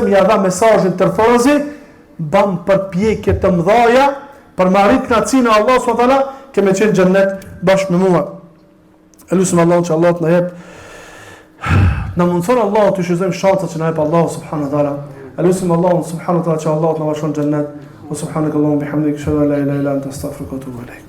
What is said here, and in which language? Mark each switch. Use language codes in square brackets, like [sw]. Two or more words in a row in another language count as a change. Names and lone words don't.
[sq] ja dha mesazhin tërthozi, ban përpjekje të mëdha për me arrit kënaqësinë e Allahut [ar] سبحانه وتعالى, [sq] kemi qenë në xhennet bashkë me mua. Elusim Allahun që Allah të na jep, na mundson Allahu të shëzojmë shancat që na jep Allahu [ar] سبحانه وتعالى. [sq] Elusim Allahun [ar] سبحانه وتعالى [sq] që Allah të na bashkon në xhennet. [ar] وسبحانك اللهم وبحمدك أشهد أن لا إله إلا أنت أستغفرك وأتوب إليك.